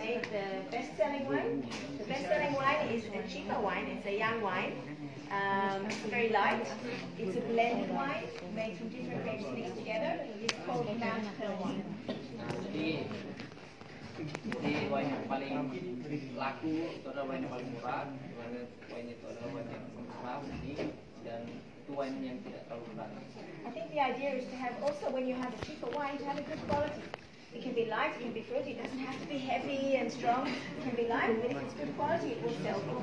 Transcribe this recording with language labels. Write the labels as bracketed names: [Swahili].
[English] The best-selling wine. The best-selling wine is a cheaper wine. It's a young wine. It's very light. It's a blended wine made from different grapes mixed together. It's called Mount Hermon. [Indonesian] Nah, jadi wine yang paling laku itu adalah wine yang paling murah, di mana wine itu adalah wine yang murah ini, dan itu wine yang tidak terlalu berat. [English] I think the idea is to have also, when you have a cheaper wine, to have a good quality. It can be light, it can be fruity, it doesn't have to be heavy and strong. It can be light, but if it's good quality, it will sell.